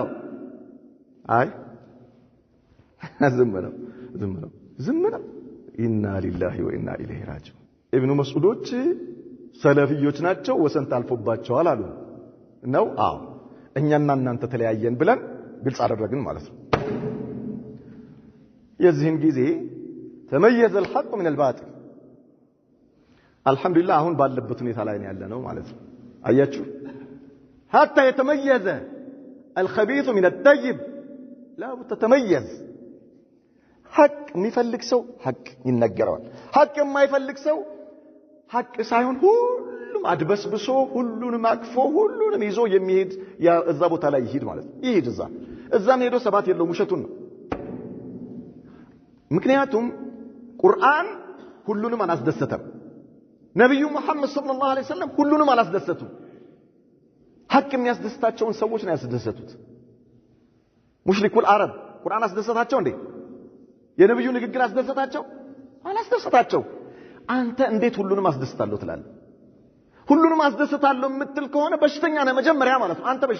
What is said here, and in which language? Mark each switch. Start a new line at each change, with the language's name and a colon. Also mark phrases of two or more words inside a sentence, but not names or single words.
Amharic: አይ ዝም ነው
Arabic: إنا لله وإنا إليه راجعون።
Amharic: ኢብኑ መስዑዶች ሰለፊዮች ናቸው ወሰን ታልፎባቸዋል አሉ ነው። አዎ እኛና እናንተ ተለያየን ብለን ግልጽ አደረግን ማለት ነው። የዚህን ጊዜ ተመየዘ
Arabic: الحق من الباطل
Amharic: አልহামዱሊላህ አሁን ባለበት ሁኔታ ላይ ያለ ነው ማለት ነው። አያችሁ
Arabic: حتى يتميز الخبيث من الطيب لا تتميز
Amharic: ሐቅ የሚፈልግ ሰው ሐቅ ይነገረዋል። ሐቅ የማይፈልግ ሰው ሐቅ ሳይሆን ሁሉ ሁሉንም አድበስብሶ ሁሉንም አቅፎ ሁሉንም ይዞ የሚሄድ እዛ ቦታ ላይ ይሄድ ማለት ይሄድ እዛም ሄዶ ሰባት የለውም ውሸቱን ነው ምክንያቱም ቁርአን ሁሉንም አላስደሰተም ነብዩ መሐመድ
Arabic: صلى الله عليه وسلم
Amharic: ሁሉንም አላስደሰቱም ሐቅ የሚያስደስታቸውን ሰዎች ነው ያስደሰቱት
Arabic: مشركو العرب
Amharic: ቁርአን አስደሰታቸው እንዴ የነብዩ ንግግር አስደሰታቸው አላስደሰታቸው አንተ እንዴት ሁሉንም አስደስታለሁ ትላለህ ሁሉንም አስደስታለሁ የምትል ከሆነ በሽተኛ ነህ መጀመሪያ ማለት ነው አንተ